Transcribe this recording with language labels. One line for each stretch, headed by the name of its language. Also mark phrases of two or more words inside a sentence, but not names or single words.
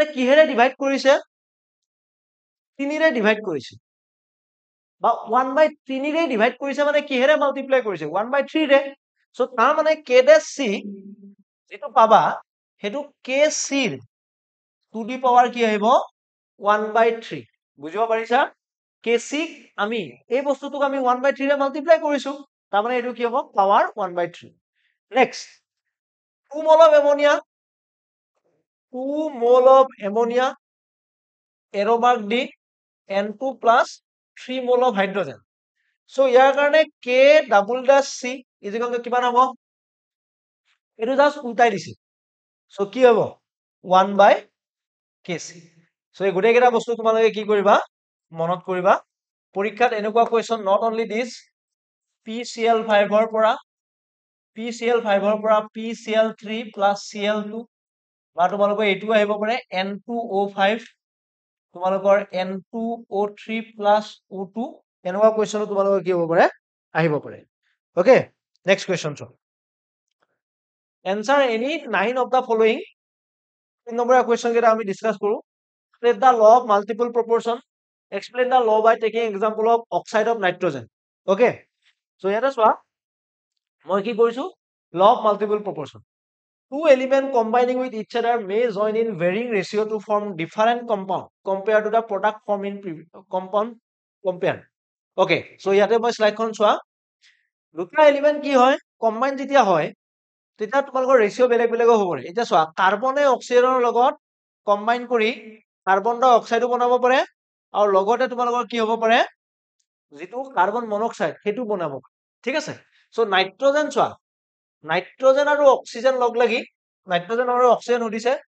Assamese: কিহেৰে ডিভাইড কৰিছে 3ৰে ডিভাইড কৰিছে বা 1/3ৰে ডিভাইড কৰিছে মানে কিহেৰে মাল্টিপ্লাই কৰিছে 1/3ৰে সো তাৰ মানে K'(C) যেটো পাবা হেতু KC টু দি পাৱাৰ কি আহিব 1/3 বুজিব পাৰিছা KC আমি এই বস্তুটোক আমি 1/3 ৰে মাল্টিপ্লাই কৰিছো তাৰ মানে এটো কি হ'ব পাৱাৰ 1/3
English: next 2 mole of ammonia 2 mole of ammonia arrow mark দি N2 plus 3 mole of hydrogen
Assamese: so ইয়াৰ কাৰণে K'(C) is equal to কিমান হ'ব এটো জাস্ট উল্টাই দিছে so কি হ'ব 1/KC so এই গোটেই কেইটা বস্তু তোমালোকে কি কৰিবা মনত কৰিবা পৰীক্ষাত এনেকুৱা কোৱেশ্চন
English: not only this
Assamese: PCl5 ৰ পৰা
English: PCl3 plus Cl2
Assamese: বা তোমালোকৰ এইটো আহিব পাৰে N2O5 তোমালোকৰ
English: N2O3 plus O2
Assamese: এনেকুৱা কোৱেশ্চন তোমালোকৰ কি হ'ব পাৰে আহিব পাৰে ওকে নেক্সট কোৱেশ্চন চোৱা
English: answer any 9 of the following
Assamese: 3 নম্বৰৰ কোৱেশ্চন কেইটা আমি ডিসকাস কৰো
English: state the law of multiple proportion explain the law by taking example of oxide of nitrogen okay so
Assamese: ইয়াতে চোৱা মই কি কৰিছো
English: law of multiple proportion two elements combining with each other may join in varying ratio to form different compound compared to the product formed in compound compare okay so
Assamese: ইয়াতে মই স্লাইডখন চোৱা দুটা এলিমেন্ট কি হয় কম্বাইন যেতিয়া হয় তেতিয়া তোমালোকৰ ৰেশিও বেলেগ বেলেগ হ'ব পাৰে এতিয়া চোৱা কাৰ্বনে অক্সিজেনৰ লগত কম্বাইন কৰি
English: carbon dioxide
Assamese: বনাব পাৰে আৰু লগতে তোমালোকৰ কি হ'ব পাৰে যেটো
English: carbon monoxide
Assamese: হেতু বনাব ঠিক আছে সো নাইট্ৰজেন চোৱা নাইট্ৰজেন আৰু অক্সিজেন লগ লাগি নাইট্ৰজেন আৰু অক্সিজেন উঠিছে